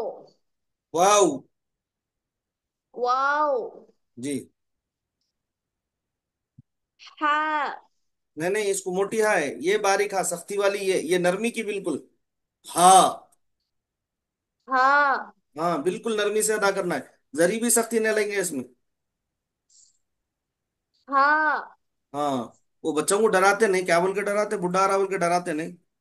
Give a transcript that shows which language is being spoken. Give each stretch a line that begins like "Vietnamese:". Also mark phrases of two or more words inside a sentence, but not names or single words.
Hindi: वाओ। واو، जी। हा, नहीं नहीं, इसको मोटी हा है, ये बारीक हा, सख्ती वाली, ये नरमी की बिल्कुल। हाँ। हा, हाँ बिल्कुल नरमी से अदा करना है, जरी भी सख्ती नहीं लेंगे इसमें। हा, हाँ। वो बच्चों को डराते नहीं, क्या बोल के डराते, बुढ़ा रहा बोल के डराते नहीं।